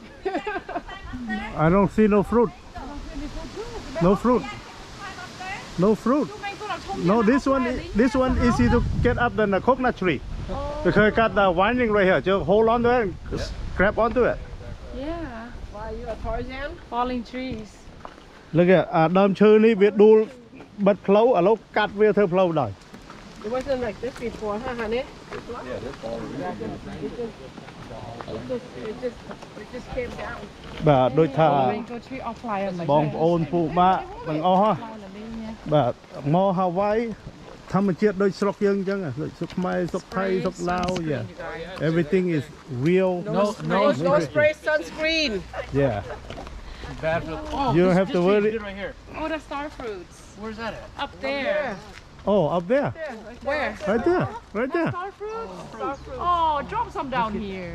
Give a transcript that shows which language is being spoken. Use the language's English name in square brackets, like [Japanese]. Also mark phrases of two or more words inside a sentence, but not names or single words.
[English] I don't see no fruit. No fruit. No fruit. No, this one easy to get up than the coconut tree. Because it got the winding right here. Just hold on to it and grab onto it. Yeah. Why, you a Tarzan? Falling trees. Look at [Khmer] ដើមឈើនេះវាដួលបិទផ្លូវឥឡូវកាត់វាធ្វើផ្លូវដល់ [English] It wasn't like this before, huh, honey? Yeah, they're falling. It just came down. [Khmer] បាទដូចថា [English] Mango tree or fly on my [Khmer] បងប្អូនពូម៉ាក់ទាំងអស់ហ៎បាទមក Hawaii ធម្មជាតិដូចស្រុកយើងអញ្ចឹងដូចស្រុកខ្មែរស្រុកថៃស្រុកឡាវ [English] yeah everything is real No spray sunscreen. yeah Bad for the. Oh, You don't this- have to this worry. tree is right here. Oh, the star fruits. Where's that at? Up there. oh up there Where? right there Star fruits? Oh, drop some down here.